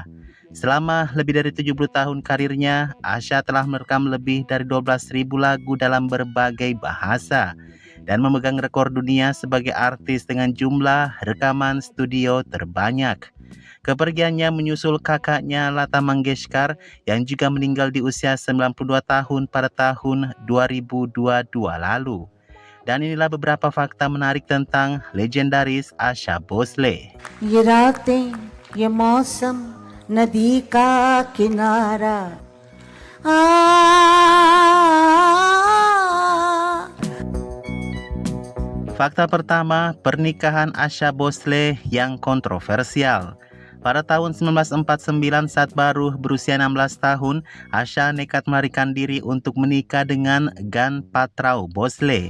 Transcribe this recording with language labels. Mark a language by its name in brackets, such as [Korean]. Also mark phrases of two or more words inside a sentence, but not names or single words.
[Indonesian] Selama lebih dari 70 tahun karirnya, Asha telah merekam lebih dari 12.000 lagu dalam berbagai bahasa dan memegang rekor dunia sebagai artis dengan jumlah rekaman studio terbanyak. Kepergiannya menyusul kakaknya Lata Mangeshkar yang juga meninggal di usia 92 tahun pada tahun 2022 lalu. Dan inilah beberapa fakta menarik tentang legendaris Asha Bhosle. [Hindi] ये रातें ये मौसम नदी का किनारा [Indonesian] Fakta pertama, pernikahan Asha Bhosle yang kontroversial. Pada tahun 1949 saat baru berusia 16 tahun, Asha nekat melarikan diri untuk menikah dengan Ganpatrao Bhosle.